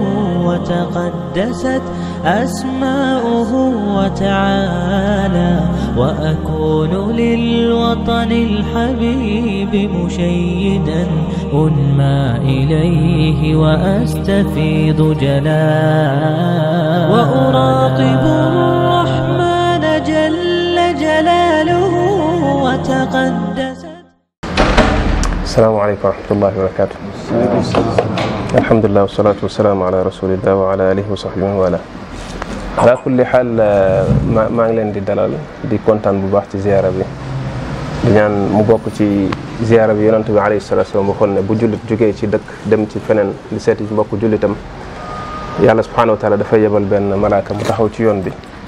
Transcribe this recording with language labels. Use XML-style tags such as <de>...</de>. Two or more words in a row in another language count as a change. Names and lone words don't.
<ar>وتقدست أسماؤه وتعالى وأكون للوطن الحبيب مشيدا أنمى إليه وأستفيض جلالا وأراقب الرحمن جل جلاله وتقدست. السلام عليكم ورحمة الله وبركاته. الحمد لله والصلاة والسلام على رسول الله وعلى آله وصحبه وعلى على كل حال</ar> <wo>maa ngi leen di dalal di kontaan bu baax ci ziyaara bi di ñaan mu bokk ci ziyaara bi yonent bi</wo> <ar>عليه الصلاة والسلام</ar> <wo>waxoon ne bu jullit jógee ci dëkk dem ci feneen di seeti mbokk jullitam yàlla</wo> <ar>سبحانه وتعالى</ar> <wo>dafay yebal benn malaaka mu taxaw ci yoon bi</wo>